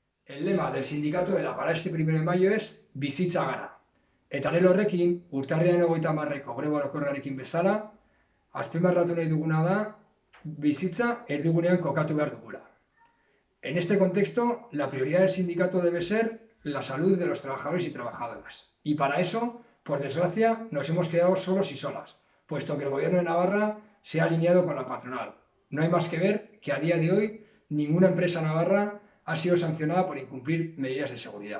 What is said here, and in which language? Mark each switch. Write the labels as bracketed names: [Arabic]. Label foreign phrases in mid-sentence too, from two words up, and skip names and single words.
[Spanish] El lema del sindicato de la para este 1 de mayo es [Basque] bizitza gara. Eta lelo horrekin, urtarriaren 30ko greba orokorrarekin bezala, azpimarratu nahi duguna da bizitza erdigunean kokatu behar dugula. [Spanish] En este contexto, la prioridad del sindicato debe ser la salud de los trabajadores y trabajadoras. Y para eso, por desgracia, nos hemos quedado solos y solas, puesto que el gobierno de Navarra se ha alineado con la patronal. No hay más que ver que a día de hoy ninguna empresa navarra ha sido sancionada por incumplir medidas de seguridad.